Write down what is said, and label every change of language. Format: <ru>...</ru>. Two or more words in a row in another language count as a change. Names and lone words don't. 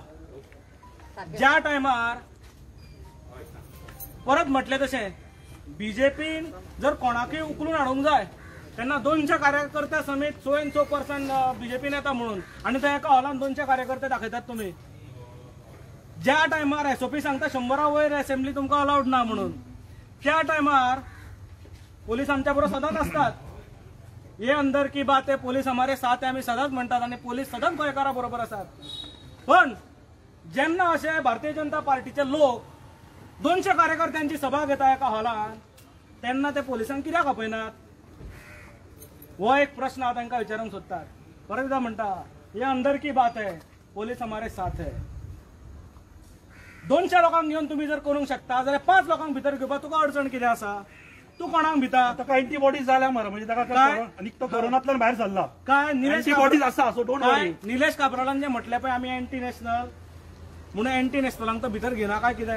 <kok>ज्या टायमार परत म्हटले तशें बीजेपीन जर कोणाकय उखलून हाडूंक जाय तेन्ना 200 कार्यकर्ते समेत 100% बीजेपीन येता म्हणून आनी ते एका हॉलान 200 कार्यकर्ते दाखयतात तुम्ही. ज्या टायमार एसओपी सांगता 100 वयर असेंब्ली तुमकां अलाउड ना म्हणून त्या टायमार पोलीस आमच्या बरोबर सदांच असतात.</kok> <hi>हे अंदर की बात है पोलीस हमारे साथ है</hi> <kok>आमी सदांच म्हणटात आणि पोलीस सदांच गोंयकारा बरोबर असतात. पण जेन्ना अशे भारतीय जनता पार्टीचे लोक 200 कार्यकर्त्यांची सभा घेता एका हॉलान तेन्ना ते पोलिसांक कित्याक आपयनात हो एक प्रश्न हांव तांकां विचारूंक सोदतात. परत एकदां म्हणटा</kok> <hi>हे अंदर की बात है पोलीस हमारे साथ है.</hi> <kok>200 लोकांक घेवन तुम्ही जर करूंक शकता जाल्यार 5 लोकांक भितर घेवपाक तुका अडचण कितें आसा. तू कोणाक भिता ताका एंटीबॉडीज जाल्या मरे म्हणजे ताका काय आनी तो कोरोनांतल्यान भायर सरला काय</kok> <en>एंटीबॉडीज आसा so don't worry.</en> <kok>निलेश काब्रालान जे म्हटले पळय आमी</kok> <en>anti national</en> <kok>म्हणून एंटी नॅशनलांक तो भितर घेना काय कितें.</kok>